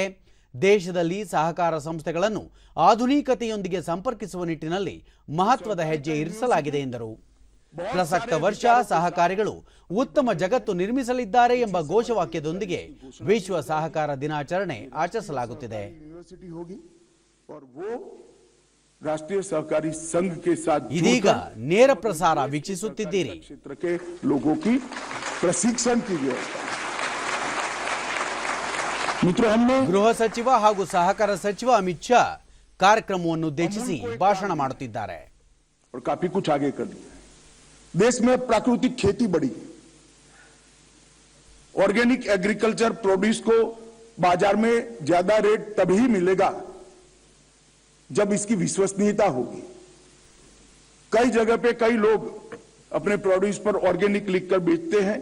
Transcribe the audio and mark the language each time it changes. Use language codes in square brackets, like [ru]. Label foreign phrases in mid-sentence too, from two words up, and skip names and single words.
[kn] ದೇಶದಲ್ಲಿ ಸಹಕಾರ ಸಂಸ್ಥೆಗಳನ್ನು ಆಧುನಿಕತೆಯೊಂದಿಗೆ ಸಂಪರ್ಕಿಸುವ ನಿಟ್ಟಿನಲ್ಲಿ ಮಹತ್ವದ ಹೆಜ್ಜೆ ಇರಿಸಲಾಗಿದೆ ಎಂದರು. ಪ್ರಸಕ್ತ ವರ್ಷ ಸಹಕಾರಿಗಳು ಉತ್ತಮ ಜಗತ್ತು ನಿರ್ಮಿಸಲಿದ್ದಾರೆ ಎಂಬ ಘೋಷವಾಕ್ಯದೊಂದಿಗೆ ವಿಶ್ವ ಸಹಕಾರ ದಿನಾಚರಣೆ ಆಚರಿಸಲಾಗುತ್ತಿದೆ. [hi] राष्ट्रीय सहकारी संघ के साथ [kn] ಇದೀಗ ನೇರ ಪ್ರಸಾರ ವೀಕ್ಷಿಸುತ್ತಿದ್ದೀರಿ. [hi] क्षेत्र के लोगों की प्रशिक्षण की व्यवस्था. मित्रों, हमने [kn] ಗೃಹ ಸಚಿವ ಹಾಗೂ ಸಹಕಾರ ಸಚಿವ ಅಮಿತ್ ಶಾ ಕಾರ್ಯಕ್ರಮವನ್ನು ಉದ್ದೇಶಿಸಿ ಭಾಷಣ ಮಾಡುತ್ತಿದ್ದಾರೆ. [hi] और काफी कुछ आगे कर दिया. देश में प्राकृतिक खेती बढ़ी. [en] organic agriculture produce [hi] को बाजार में ज्यादा रेट तभी मिलेगा जब इसकी विश्वसनीयता होगी. कई जगह पे कई लोग अपने प्रोड्यूस पर ऑर्गेनिक लिखकर बेचते हैं.